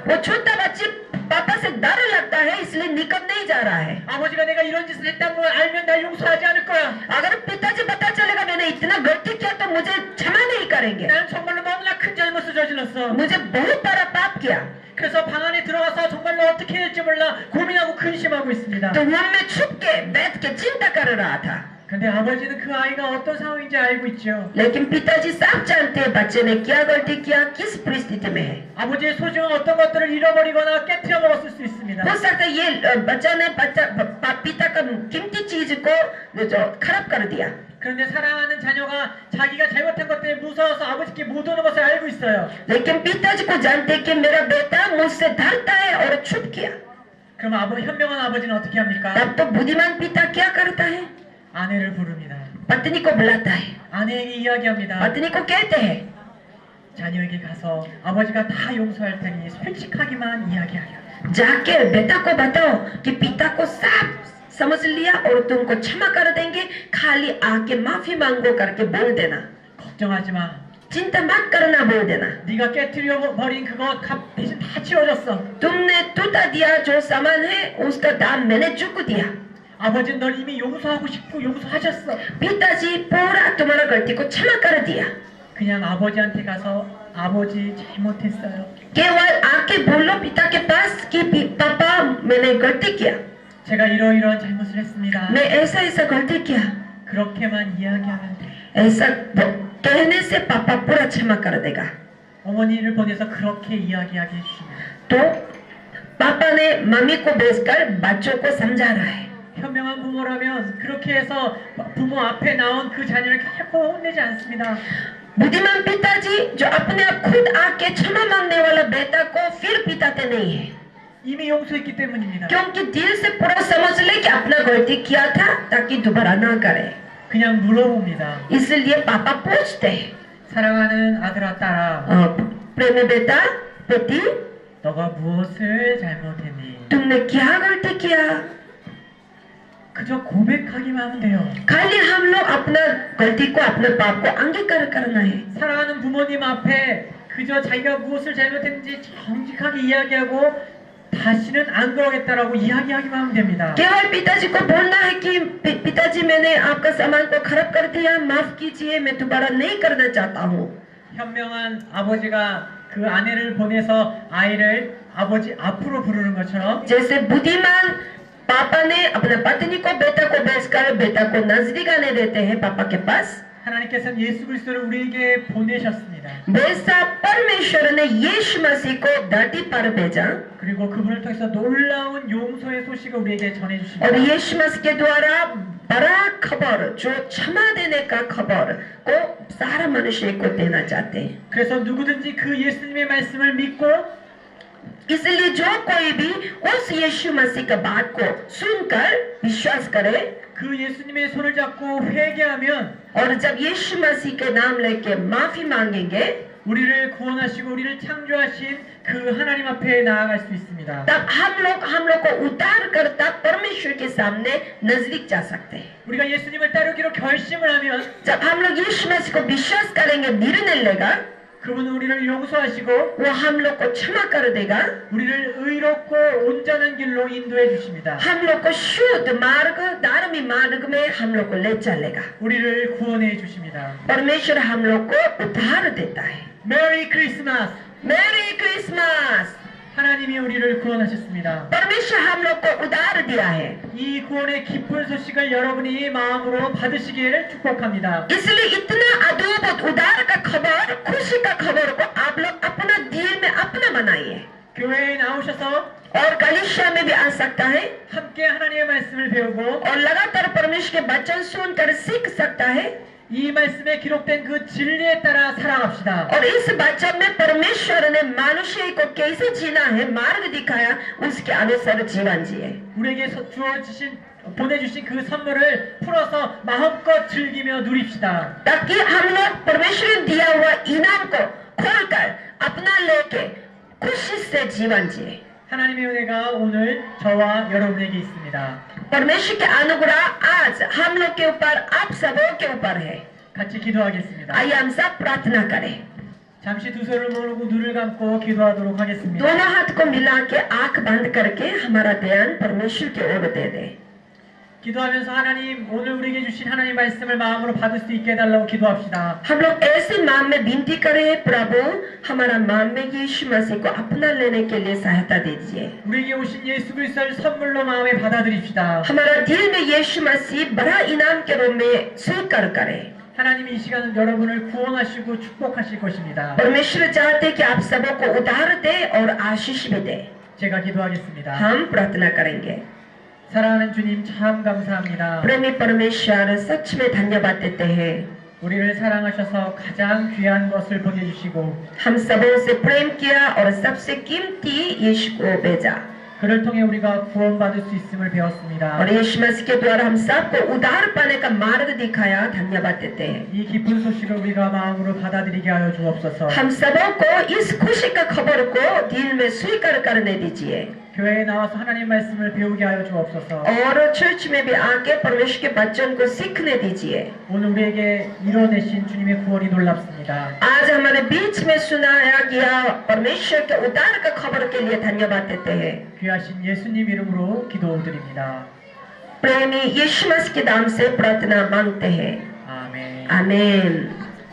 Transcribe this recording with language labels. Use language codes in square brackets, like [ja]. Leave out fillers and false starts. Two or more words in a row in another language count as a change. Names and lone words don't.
[hi] वो छोटा बच्चे पापा से डर लगता है इसलिए निकल नहीं जा रहा है. [ko] 아버지가 내가 이런 짓을 했다는 걸 알면 날 용서하지 않을 거야. [hi] अगर पिताजी पता चलेगा मैंने इतना गलती किया तो मुझे क्षमा नहीं करेंगे. [ko] 나는 정말로 너무나 큰 잘못을 저질렀어. [hi] मुझे बहुत बड़ा पाप किया. [ko] 그래서 방 안에 들어가서 정말로 어떻게 해야 될지 몰라 고민하고 근심하고 있습니다. [hi] तो रूम में छुप के बैठ के चिंता कर रहा था. [ko] 근데 아버지는 그 아이가 어떤 상황인지 알고 있죠. [hi] लेकिन पिताजी साफ जानते हैं बच्चे ने क्या गलती किया, किस परिस्थिति में है. [ko] 아버지의 소중한 어떤 것들을 잃어버리거나 깨트려 먹었을 수 있습니다. [hi] हो सकता है ये बच्चा ने पिता का कीमती चीज को जो खराब कर दिया. [ko] 그런데 사랑하는 자녀가 자기가 잘못한 것 때문에 무서워서 아버지께 못 오는 것을 알고 있어요. [hi] लेकिन पिताजी को जानते हैं कि मेरा बेटा मुझसे डरता है और छुप किया. [ko] 그럼 현명한 아버지는 어떻게 합니까? [hi] तब तो बुद्धिमान पिता क्या करता है? [ko] 아내를 부릅니다. [hi] पत्नी को बुलाता है. [ko] 아내에게 이야기합니다. [hi] पत्नी को कहते हैं [ko] 자녀에게 가서 아버지가 다 용서할 테니 솔직하게만 이야기하라. [hi] जाके बेटा को बताओ कि पिता को साफ समझ लिया और तुमको क्षमा कर देंगे, खाली आके माफी मांगो करके बोल देना. [ko] 걱정하지 마. [hi] चिंता मत करना बोल देना. [ko] 네가 깨트려 버린 그거 대신 다 치워졌어. [hi] तुमने टूटा दिया जो सामान है उसका दाम मैंने चुक दिया. [ko] 아버지는 널 이미 용서하고 싶고 용서하셨어. [hi] पिताजी पूरा तुम्हारा गलती को क्षमा कर दिया. [ko] 그냥 아버지한테 가서 아버지 잘못했어요. [hi] केवल आके बोलो पिता के पास कि पापा मैंने गलती किया. [ko] 제가 이러이러한 잘못을 했습니다. [hi] मैं ऐसा ऐसा गलती किया. [ko] 그렇게만 이야기하면 돼. [hi] ऐसा कहने से पापा पूरा क्षमा कर देगा. [ko] 어머니를 보내서 그렇게 이야기하게 해주십니다. [hi] तो पापा ने मम्मी को भेजकर बच्चों को समझा रहा है. [ko] 현명한 부모라면 그렇게 해서 부모 앞에 나온 그 자녀를 결코 혼내지 않습니다. [hi] बुद्धिमान पिताजी जो अपने आप खुद आके क्षमा मांगने वाला बेटा को फिर पिटाते नहीं है. [ko] 이미 용서했기 때문입니다. [hi] क्योंकि दिल से पूरा समझ ले कि अपना गलती किया था ताकि दोबारा ना करे. [ko] 그냥 물어봅니다. [hi] इसलिए पापा पूछते हैं [ko] 사랑하는 아들아 딸아, [hi] प्रेमी बेटा बेटी [ko] 너가 무엇을 잘못했니? [hi] तुमने क्या गलती किया. [ko] 그저 고백하기만 하면 돼요. [hi] खाली हम लोग अपना गलती को अपने पाप को अंगीकार करना है. [ko] 사랑하는 부모님 앞에 그저 자기가 무엇을 잘못했는지 정직하게 이야기하고 다시는 안 그러겠다라고 이야기하기만 하면 됩니다. [hi] केवल पिताजी को बोलना है कि पिताजी मैंने आपका सामान को खराब कर दिया, माफ कीजिए, मैं दोबारा नहीं करना चाहता हूँ. [ko] 현명한 아버지가 그 아내를 보내서 아이를 아버지 앞으로 부르는 것처럼 [hi] जैसे बुद्धिमान पापा ने अपने पत्नी को बेटा को भेजकर बेटा को नजदीक आने देते हैं पापा के पास. [ko] 하나님께서는 예수 그리스도를 우리에게 보내셨습니다. [hi] वैसा परमेश्वर ने यीशु मसीह को धरती पर भेजा [ko] 그리고 그분을 통해서 놀라운 용서의 소식을 우리에게 [hi] और [ko] 전해주십니다. [hi] यीशु मसीह के द्वारा बड़ा खबर जो क्षमा देने का खबर को सारा मनुष्य को देना चाहते हैं. [ko] 그래서 누구든지 그 예수님의 말씀을 믿고 [hi] इसलिए जो कोई भी उस यीशु मसीह की बात को सुनकर विश्वास करे [ko] 그 예수님의 손을 잡고 회개하면 [hi] और जब यीशु मसीह के नाम लेके माफी मांगेंगे [ko] 우리를 구원하시고 우리를 창조하신 그 하나님 앞에 나아갈 수 있습니다. [hi] तब हम लोग को उतार कर तब परमेश्वर के सामने नजदीक जा सकते हैं। [ko] 우리가 예수님을 따르기로 결심을 하면 [hi] जब हम लोग यीशु मसीह को विश्वास करेंगे निर्णय लेगा [ko] 그분은 우리를 용서하시고 [hi] वो हम लोग को क्षमा कर देगा [ko] 우리를 의롭고 온전한 길로 인도해 주십니다. [hi] हम लोग को शुद्ध मार्ग धार्मिक मार्ग में हम लोग को ले चलेगा [ko] 우리를 구원해 주십니다. [hi] परमेश्वर हम लोग को उद्धार देता है। [en] Merry Christmas! Merry Christmas [ko] 하나님이 우리를 구원하셨습니다. [hi] परमेश्वर हम लोग को उद्धार दिया है। [ko] 이 구원의 기쁜 소식을 여러분이 마음으로 받으시기를 축복합니다. [hi] इसलिए इतना अद्भुत उद्धार का खबर खुशी का खबर को आप लोग अपना दिल में अपना बनाइए [ko] 교회에 나오셔서 [hi] और कलीसिया में भी आ सकता है [ko] 함께 하나님의 말씀을 배우고 [hi] और लगातार परमेश्वर के वचन सुनकर सीख सकता है [ko] 이 말씀에 기록된 그 진리에 따라 살아갑시다. [hi] और इस वचन में परमेश्वर ने मनुष्य को कैसे जीना है मार्ग दिखाया उसके अनुसार जीवन जिए [ko] 우리에게 보내주신 그 선물을 풀어서 마음껏 즐기며 누립시다. [hi] ताकि हम लोग परमेश्वर ने दिया हुआ इनाम को खोलकर अपना लेके खुशी से जीवन जिए। [ko] 하나님의 은혜가 오늘 저와 여러분에게 있습니다. [hi] परमेश्वर के अनुग्रह आज हम लोग के ऊपर आप सबों के ऊपर है। [ko] 같이 기도하겠습니다. [hi] आइए हम सब प्रार्थना करें। [ko] 잠시 두 손을 모으고 눈을 감고 기도하도록 하겠습니다. [hi] दोनों हाथ को मिला के आंख बंद करके हमारा ध्यान परमेश्वर की ओर दे दे। [ko] 기도하면서 하나님 오늘 우리에게 주신 하나님 말씀을 마음으로 받을 수 있게 해달라고 기도합시다. [hi] हम लोग ऐसे माम में विनती करें प्रभु हमारा माम में यीशु मसीह को अपना लेने के लिए सहायता दीजिए। [ko] 우리에게 오신 예수 그리스도를 선물로 마음에 받아들입시다. [hi] हमारा दिल में यीशु मसीह बड़ा इनाम के रूप में स्वीकार करें। [ko] 하나님이 이 시간은 여러분을 구원하시고 축복하실 것입니다. [hi] परमेश्वर चाहते कि आप सबों को उद्धार दे और आशीष भी दे। [ko] 제가 기도하겠습니다. [hi] हम प्रार्थना करेंगे। [ko] 사랑하는 주님 참 감사합니다. [hi] प्रेमी परमेश्वर सच में धन्यवाद देते हैं। [ko] 우리를 사랑하셔서 가장 귀한 것을 보내주시고 [hi] हम सबों से प्रेम किया और सबसे कीमती यीशु को भेजा [ko] 그를 통해 우리가 구원받을 수 있음을 배웠습니다. [hi] और यीशु मसीह के द्वारा हम सबको उद्धार पाने का मार्ग दिखाया। धन्यवाद देते हैं। [ko] 이 기쁜 소식을 우리가 마음으로 받아들이게 하여 주옵소서. [hi] हम सबों को इस खुशी का खबर को दिल में स्वीकार करने दीजिए [ko] 교회에 나와서 하나님 말씀을 배우게 하여 주옵소서. [hi] और चर्च में भी आके परमेश्वर के वचन को सीखने दीजिए। [ko] 오늘 우리에게 이뤄내신 주님의 구원이 놀랍습니다. [hi] आज हमारे बीच में सुनाया गया परमेश्वर के उद्धार का खबर के लिए धन्यवाद देते हैं। [ko] 귀하신 예수님 이름으로 기도드립니다. [hi] प्रेमी यीशु मसीह के नाम से प्रार्थना मांगते हैं। [ko] 아멘. [hi] आमीन।